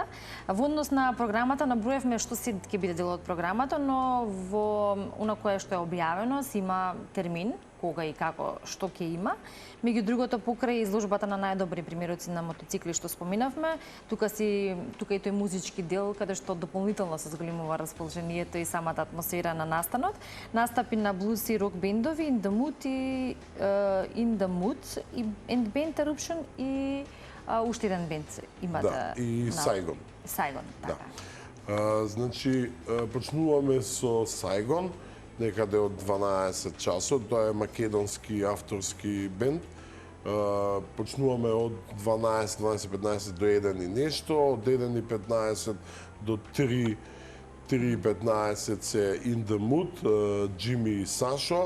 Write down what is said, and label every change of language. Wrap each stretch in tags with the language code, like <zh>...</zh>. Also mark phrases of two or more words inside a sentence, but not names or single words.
<mk>Во однос на програмата наброевме што се ќе биде дел од програмата, но во она кое што е објавено си има термин кога и како што ќе има. Меѓу другото, покрај изложбата на најдобри примероци на мотоцикли што споминавме, тука и тој музички дел каде што дополнително се зголемува расположението и самата атмосфера на настанот. Настапи на блуз и рок бендови In the Mood и In the Mood и And Band Eruption и уште еден бенд има и Сайгон. Сайгон, така. Значи почнуваме со Сайгон некаде од 12 часот, тоа е македонски авторски бенд. Почнуваме од 12:15 до 1 и нешто, од 1:15 до 3:15 се In the Mood, Джими и Сашо.</mk>